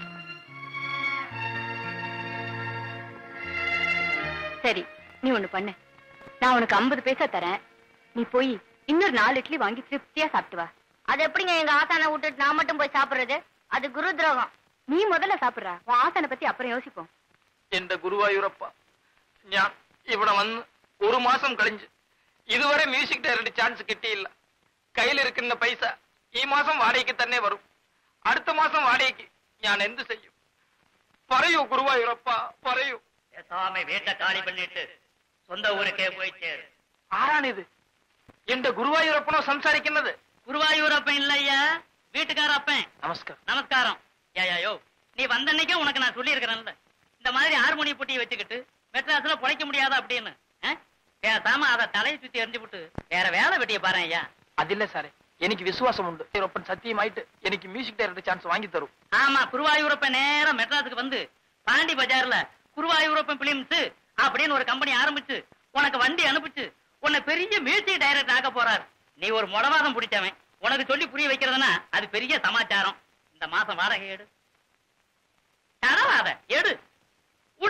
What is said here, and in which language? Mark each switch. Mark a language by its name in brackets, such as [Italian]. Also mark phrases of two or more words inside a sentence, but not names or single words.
[Tamil] சரி, நீ ஒண்ணு பண்ணு. நான் உனக்கு 50 பைசா தரேன். நீ போய் இன்னொரு 4 இட்லி வாங்கி திருப்தியா சாப்பிட்டு வா. அது எப்படிங்க எங்க ஆசானை விட்டுட்டு நான் மட்டும் போய் சாப்பிடுறது? அது குரு துரோகம். நீ முதல்ல சாப்பிடுற. உன் ஆசானை பத்தி அப்புறம் யோசிப்போம். [Malayalam] എന്റെ ഗുരുവായൂരപ്പ, ഞാൻ ഇവിടെ വന്ന് 1 മാസം കഴിഞ്ഞ് ഇതുവരെ [English] music director chance [Malayalam] കിട്ടിയില്ല. കയ്യിലിരിക്കുന്ന പൈസ ഈ മാസം വാടകയ്ക്ക് തന്നെ വരും. അടുത്ത മാസം വാടകയ്ക്ക് ഞാൻ എന്ത് ചെയ്യും? പറയൂ ഗുരുവായൂരപ്പ, പറയൂ. [Tamil] சாமி வீட்டை காலி பண்ணிட்டு சொந்த ஊருக்கே போய் சேரு. [Malayalam] ആരാണിത്? എന്റെ ഗുരുവായൂരപ്പനോ സംസാരിക്കുന്നത്? [Tamil] குருவாயூரப்பன் இல்லையா, வீட்டுக்கார அப்பன். நமஸ்காரம். நமஸ்காரம். யோ, நீ வந்தன்னைக்கே உனக்கு நான் சொல்லி இருக்கிறேன்ல, இந்த மாதிரி ஹார்மோனிய பொட்டியை வச்சுக்கிட்டு மெட்ராஸ்ல பொழைக்க முடியாதா அப்படின்னு. பேசாம அதை தலையை சுத்தி எரிஞ்சு விட்டு வேற வேலை வெட்டிய பாரு ஐயா. [Malayalam] അതില്ല സാറേ, എനിക്ക് വിശ്വാസമുണ്ട്. ഒപ്പം സത്യമായിട്ട് എനിക്ക് [English] music director chance [Malayalam] വാങ്ങി തരും. [Tamil] ஆமா, குருவாயூரப்பன் நேரம் மெட்ராஸுக்கு வந்து பாண்டி பஜார்ல குருவாயூரப்பன் பிலிம்ஸ் அப்படின்னு ஒரு கம்பெனி ஆரம்பிச்சு உனக்கு வண்டி அனுப்பிச்சு உன்னை பெரிய [English] music director [Tamil] ஆக்க போறாரு. நீ ஒரு முடவாதம் பிடிச்சவன், உனக்கு சொல்லி புரிய வைக்கிறதுனா அது பெரிய சமாச்சாரம். இந்த மாசம் வாடகை எடு. தரவாத எடு, உடு.